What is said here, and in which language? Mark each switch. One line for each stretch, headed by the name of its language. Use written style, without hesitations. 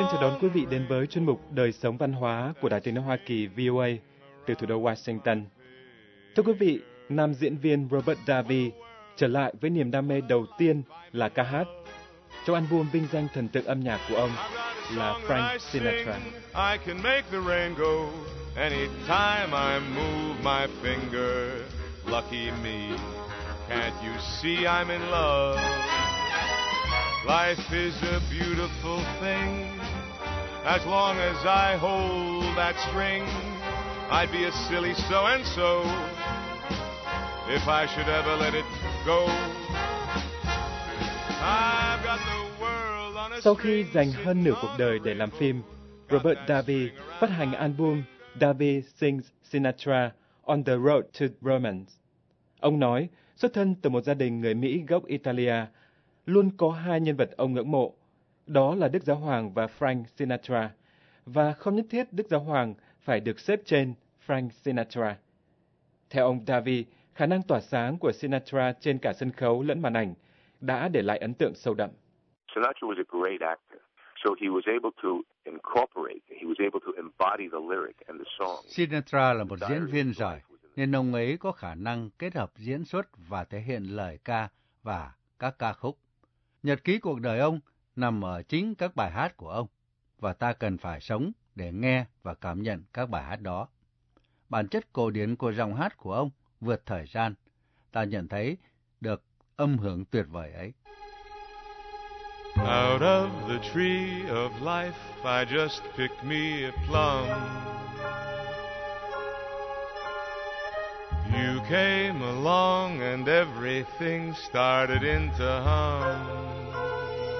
Vietnamese: Xin chào đón quý vị đến với chuyên mục Đời sống văn hóa của Đài Tiếng nói Hoa Kỳ VOA từ thủ đô Washington. Thưa quý vị, nam diễn viên Robert Davi trở lại với niềm đam mê đầu tiên là ca hát. Trong album vinh danh thần tượng âm nhạc của ông là Frank Sinatra.
English: I can make the rain go anytime I move my finger. Lucky me. Can't you see I'm in love? Life is a beautiful thing. As long as I hold that string, I'd be a silly so-and-so if I should ever let it go. I've got the world on a string.
Vietnamese: Sau khi dành hơn nửa cuộc đời để làm phim, Robert Darby phát hành album Darby Sings Sinatra On the Road to Romance. Ông nói, xuất thân từ một gia đình người Mỹ gốc Italia, luôn có hai nhân vật ông ngưỡng mộ, đó là Đức Giáo Hoàng và Frank Sinatra, và không nhất thiết Đức Giáo Hoàng phải được xếp trên Frank Sinatra. Theo ông Darby, khả năng tỏa sáng của Sinatra trên cả sân khấu lẫn màn ảnh đã để lại ấn tượng sâu đậm.
English: Sinatra was a great actor, so he was able to incorporate, he was able to embody the lyric and the song.
Vietnamese: Sinatra là một diễn viên giỏi, nên ông ấy có khả năng kết hợp diễn xuất và thể hiện lời ca và các ca khúc. Nhật ký cuộc đời ông nằm ở chính các bài hát của ông, và ta cần phải sống để nghe và cảm nhận các bài hát đó. Bản chất cổ điển của giọng hát của ông vượt thời gian, ta nhận thấy được âm hưởng tuyệt vời ấy.
English: Out of the tree of life, I just picked me a plum. You came along and everything started into hum.